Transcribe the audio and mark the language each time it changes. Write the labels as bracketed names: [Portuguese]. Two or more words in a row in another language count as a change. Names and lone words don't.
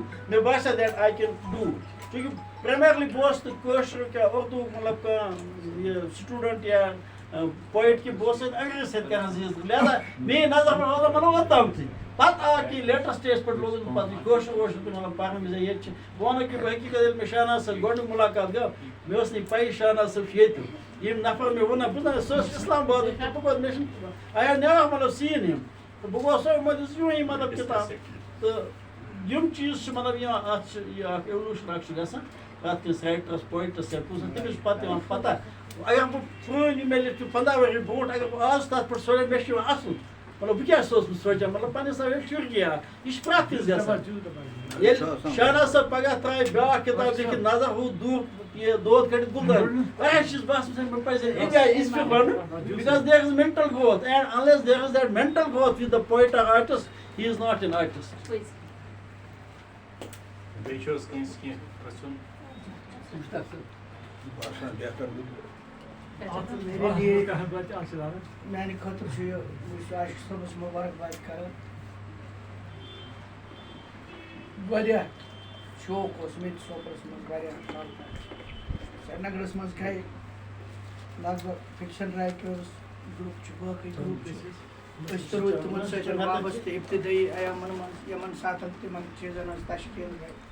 [Kashmiri] مےٚ باسیو [English] that I can do [Kashmiri] چوٗنکہِ پرٛیمرلی بہٕ اوسُس نہٕ کٲشُر کیٛاہ اُردو مطلب کانٛہہ یہِ سٹوٗڈنٛٹ یا پویٹ کہِ بہٕ اوسُس انگریٖزی سۭتۍ کران زیٖز لہٰذا میٛٲنۍ نظر منٛز روزان مطلب اوٚتامتھٕے پتہٕ آو کہِ لیٹسٹس پٮ۪ٹھ لوگُس بہٕ پَتہٕ یہِ کٲشُر وٲشُر تہِ مطلب پَرنہٕ وِزِ ییٚتہِ چھِ بہٕ وَنو کہِ حقیٖقت ییٚلہِ مےٚ شاہناز صٲب گۄڈنیُک مُلاقات گوٚو مےٚ ٲس نہٕ پَیی شاہناز صٲب چھُ ییٚتہِ یِم نفر مےٚ ووٚن بہٕ زَن سُہ ٲس اِسلام آبادٕکۍ تہٕ بہٕ گوٚس مےٚ چھُنہٕ [English] I have never [Kashmiri] مطلب [English] seen him [Kashmiri] تہٕ بہٕ گوس مےٚ دِژ یوٗنی مطلب کِتاب تہٕ یِم چیٖز چھِ مطلب یِوان اَتھ چھِ یہِ اَکھ ایٚولوٗشن اَکھ چھُ گژھان پرٛٮ۪تھ کٲنٛسہِ رایٹرَس پویٹَس یا کُنہِ تٔمِس چھُ پَتہٕ یِوان پَتہ اگر بہٕ پرٛٲنۍ یِم مےٚ لیٚکھۍ 15 ؤری برونٛٹھ اگر بہٕ آز تَتھ پٮ۪ٹھ سونچہِ مےٚ چھُ یِوان اَسُن مطلب بہٕ کیٛاہ اوسُس سونٛچان مطلب پنٛنہِ حسابہٕ ییٚلہِ چُرگی اکھ یہِ چھُ پرٛٮ۪تھ کٲنٛسہِ گژھان ییٚلہِ شاہناز صٲب پگاہ ترٛایہِ بیٛاکھ کِتاب لیکھِتھ نظر ہُہ دود کٔڑِتھ گُلدر واریاہ چھُس باسان مےٚ پَزِ اِنڈیا اِز پٮ۪ٹھ وَنُن [English] because there is mental growth and unless there is that mental growth with the poet or artist he is not an artist [Kashmiri] بیٚیہِ چھُ حظ کٲنٛسہِ کینٛہہ پرٛژھُن [Urdu] میرے لیے [Kashmiri] میانہِ خٲطرٕ چھُ یہِ بہٕ چھُس عاشق صٲبَس مُبارکباد کران واریاہ شوق اوس مےٚ تہِ سوپورَس منٛز واریاہ کال پٮ۪ٹھ سرینگرَس منٛز گٔے لگ بگ فِکشن رایٹٲرٕس گرُپ چھِ باقٕے گرُپ چھِ أسۍ تہِ روٗدۍ تِمن سۭتۍ وابستہٕ ابتدٲیی ایامَن منٛز یِمن ساتَن تِمن چیٖزن ہٕنٛز تشکیٖل گٔے